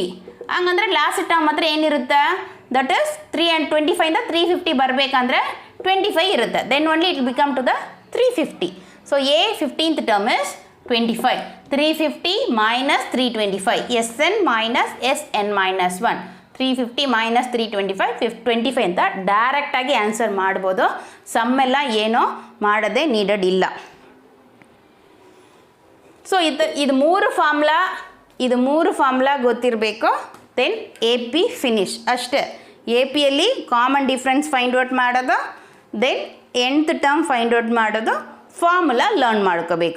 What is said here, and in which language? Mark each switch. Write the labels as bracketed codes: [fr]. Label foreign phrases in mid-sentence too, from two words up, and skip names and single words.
[kn] ಹಂಗಂದರೆ [en] last term [kn] ಮಾತ್ರ ಏನಿರುತ್ತೆ? [en] that is [kn] 325ಇಂದ 350 ಬರಬೇಕಂದ್ರೆ 25 ಇರುತ್ತೆ. [en] Then only it become to the 350. So a 15th term is 25. 350 minus 325. Sn minus Sn minus 1. [kn] 350 minus 325 25 ಅಂತ ಡೈರೆಕ್ಟಾಗಿ ಆನ್ಸರ್ ಮಾಡ್ಬೋದು. ಸಮ್ಮೆಲ್ಲ ಏನೋ ಮಾಡೋದೇ ನೀಡೆಡ್ ಇಲ್ಲ. ಸೊ ಇದು ಮೂರು ಫಾರ್ಮುಲಾ ಗೊತ್ತಿರಬೇಕು. [en] then A P finish ಅಷ್ಟೇ. [kn] ಎ ಪಿಯಲ್ಲಿ [en] common difference find out [kn] ಮಾಡೋದು, ದೆನ್ [en] nth term find out [kn] ಮಾಡೋದು, [en] formula learn [kn] ಮಾಡ್ಕೋಬೇಕು.